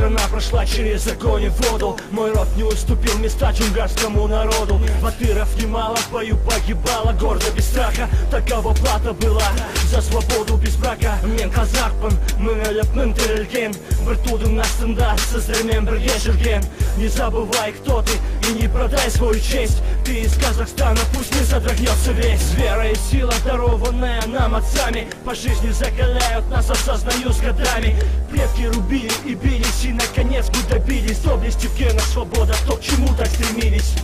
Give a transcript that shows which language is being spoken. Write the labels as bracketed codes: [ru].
[ru] Прошла через огонь и воду, мой род не уступил места чунгарскому народу. Батыров немало в бою погибало, гордо без страха. Такова плата была за свободу без брака. [kk] Мен қазақпын, мың өліп мың тірілген, бір тудың астында сіздермен бірге жүрген. [ru] Не забывай, кто ты, и не продай свою честь. Ты из Казахстана, пусть не содрогнется весь. Вера и сила, дарованная нам отцами, по жизни закаляют нас, осознаю с годами. Предки рубили и бились, и наконец мы добились доблести в генах, свобода, то, к чему так стремились.